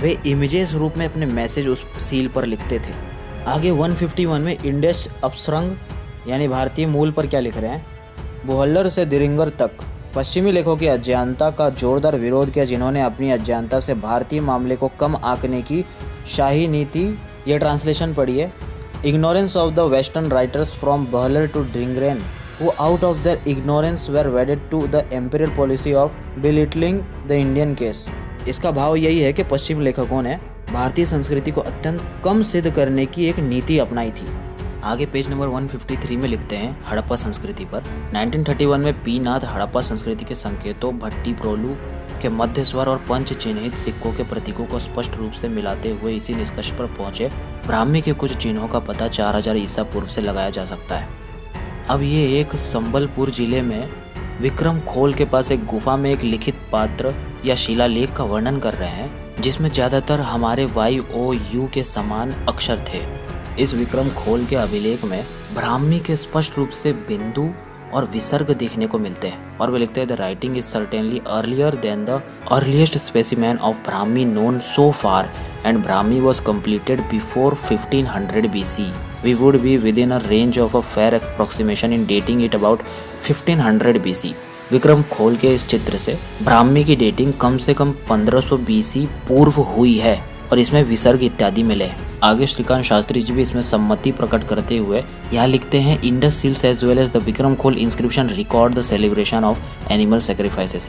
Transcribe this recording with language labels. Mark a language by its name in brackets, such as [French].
[Hindi] वे images रूप में अपने मैसेज उस सील पर लिखते थे। आगे 151 में इंडस अपसरंग यानी भारतीय मूल पर क्या लिख रहे हैं। बोहल्लर से दिरिंगर तक पश्चिमी लेखों की अज्ञानता का जोरदार विरोध किया, जिन्होंने अपनी अज्ञानता से भारतीय मामले को कम आंकने की शाही नीति। यह ट्रांसलेशन पढ़िए। [English] Ignorance of the western writers from Buhler to Diringer who out of their ignorance were wedded to the imperial policy of belittling the Indian case। [Hindi] इसका भाव यही है कि पश्चिम लेखकों ने भारतीय संस्कृति को अत्यंत कम सिद्ध करने की एक नीति अपनाई थी। आगे पेज नंबर 153 में लिखते हैं हड़प्पा संस्कृति पर। 1931 में पी नाथ हड़प्पा संस्कृति के संकेतों भट्टी प्रोलू के मध्य स्वर और पंच चिन्हित सिक्कों के प्रतीकों को स्पष्ट रूप से मिलाते हुए इसी निष्कर्ष पर पहुंचे, ब्राह्मी के कुछ चिन्हों का पता 4000 ईसा पूर्व से लगाया जा सकता है। अब ये एक संबलपुर जिले में विक्रम खोल के पास एक गुफा में एक लिखित पात्र या शिलालेख का वर्णन कर रहे हैं, जिसमें ज्यादातर हमारे YOU के समान अक्षर थे। इस विक्रम खोल के अभिलेख में ब्राह्मी के स्पष्ट रूप से बिंदु और विसर्ग देखने को मिलते हैं, और वे लिखते हैं [English] The writing is certainly earlier than the earliest specimen of Brahmi known so far and Brahmi was completed before 1500 BC। We would be within a range of a fair approximation in dating it about 1500 BC। [Hindi] Vikram खोल के इस चित्र से ब्राह्मी की dating कम से कम 1500 BC पूर्व हुई है और इसमें विसर्ग इत्यादि मिले हैं। आगे श्रीकांत शास्त्री जी भी इसमें सम्मति प्रकट करते हुए यहाँ लिखते हैं [English] Indus seals as well as the Vikram Khol inscription record the celebration of animal sacrifices.